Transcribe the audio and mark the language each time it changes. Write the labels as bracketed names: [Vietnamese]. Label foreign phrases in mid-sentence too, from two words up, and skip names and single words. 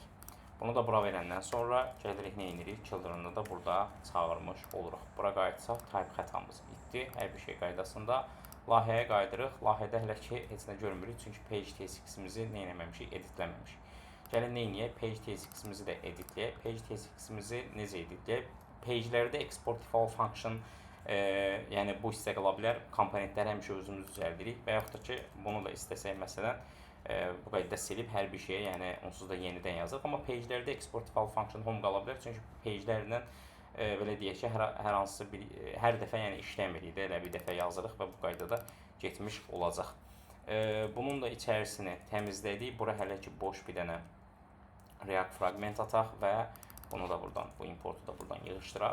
[Azerbaijani] Bunu da bura verəndən sonra gəlirik, nə edirik? Children'ı da burada çağırmış oluruq. Bura qayıtsaq, type xətamız bitdi. Hər bir şey qaydasında. Layihəyə qaydırıq. Layihədə hələ ki, heç nə görmürük. Çünki [English] page tsx'imizi [Azerbaijani] nə etməmişik? Editləməmişik. Gəlin nə edək? [English] Page tsx'imizi [Azerbaijani] də editləyək. [English] Page tsx'imizi [Azerbaijani] necə editləyək? Page'lərdə [English] export default function, [Azerbaijani] yəni bu hissə qala bilər. Komponentləri həmişə özümüz düzəldirik və yaxud da ki, bunu da istəsək məsələn, bu qaydada silib hər bir şeyə, yəni onsuz da yenidən yazırıq. Amma page'lərdə [English] export default function home [Azerbaijani] qala bilər. Çünki page'lərlə belə deyək ki, hər dəfə yəni işləmirik də, elə bir dəfə yazırıq və bu qaydada getmiş olacaq. Bunun da içərisini təmizlədik. Bura hələ ki boş bir dənə [English] React fragment [Azerbaijani] ataq və bunu da buradan, bu importu da buradan yığışdıraq.